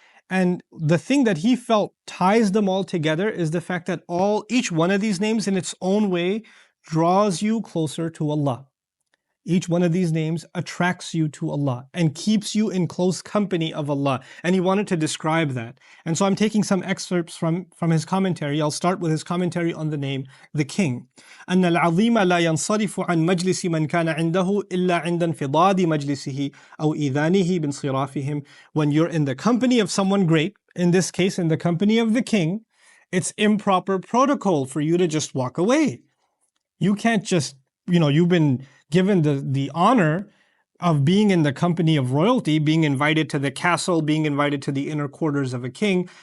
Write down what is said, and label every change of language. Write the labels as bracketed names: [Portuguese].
[English] And the thing that he felt ties them all together is the fact that each one of these names in its own way draws you closer to Allah. Each one of these names attracts you to Allah and keeps you in close company of Allah. And he wanted to describe that. And so I'm taking some excerpts from his commentary. I'll start with his commentary on the name, the King. [Arabic] أن العظيم لا ينصرف عن مجلس من كان عنده إلا عند انفضاد مجلسه أو إذانه بانصرافهم. [English] When you're in the company of someone great, in this case in the company of the King, it's improper protocol for you to just walk away. You can't just, you've been given the honor of being in the company of royalty, being invited to the castle, being invited to the inner quarters of a king.